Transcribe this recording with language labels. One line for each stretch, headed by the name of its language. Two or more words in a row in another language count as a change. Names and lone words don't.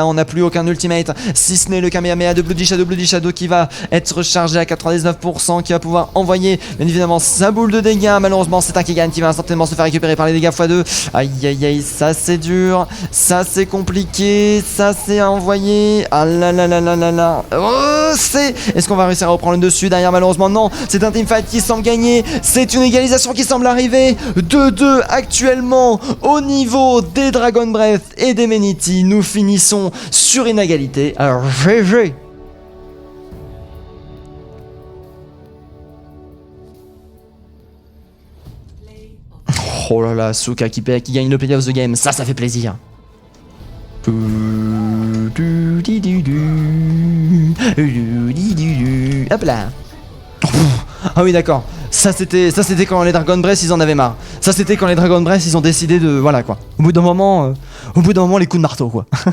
French: On n'a plus aucun ultimate, si ce n'est le Kamehameha de Bloody Shadow qui va être rechargé à 99%, qui va pouvoir envoyer bien évidemment sa boule de dégâts. Malheureusement, c'est un Kegan qui va instantanément se faire récupérer par les dégâts x2. Aïe aïe aïe, ça c'est dur, ça c'est compliqué, ça c'est à envoyer. Ah là là là là là là. Oh, est-ce qu'on va réussir à reprendre le dessus derrière? Malheureusement non, c'est un teamfight qui semble gagner, c'est une égalisation qui semble arriver. 2-2 actuellement au niveau des Dragon Breath et des Meneti. Nous finissons sur une égalité. Alors GG. Oh là là, Asuka qui gagne le
English: play of the game,
French: ça fait plaisir. Hop là. Ah oui d'accord, ça c'était quand les Dragon Breath ils en avaient marre. Ça c'était quand les Dragon Breath ils ont décidé de... Voilà quoi. Au bout d'un moment les coups de marteau quoi.